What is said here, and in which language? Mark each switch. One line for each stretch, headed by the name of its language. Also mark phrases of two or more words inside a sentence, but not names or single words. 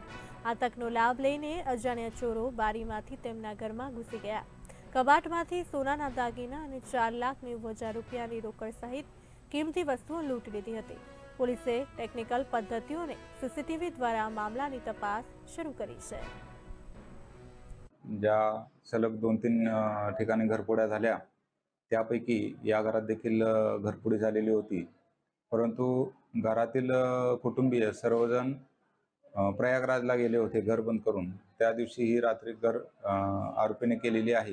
Gujarati: આ તકનો લાભ લઈને અજાણ્યા ચોરો બારીમાંથી તેમના ઘરમાં ઘૂસી ગયા। કબાટમાંથી સોનાના દાગીના અને 4,90,000 રૂપિયાની રોકડ સહિત કિંમતી વસ્તુઓ લૂંટી લીધી હતી। પોલીસે ટેકનિકલ પદ્ધતિઓ અને સીસીટીવી દ્વારા આ મામલાની તપાસ શરૂ કરી છે।
Marathi: ज्या सलग 2-3 ठिकाणी घरफोड्या झाल्या, त्यापैकी या घरात देखील घरफोडी झालेली होती। परंतु घरातील कुटुंबीय सर्वजण प्रयागराजला गेले होते घर बंद करून। त्या दिवशी ही रात्री आरोपीने केलेली आहे।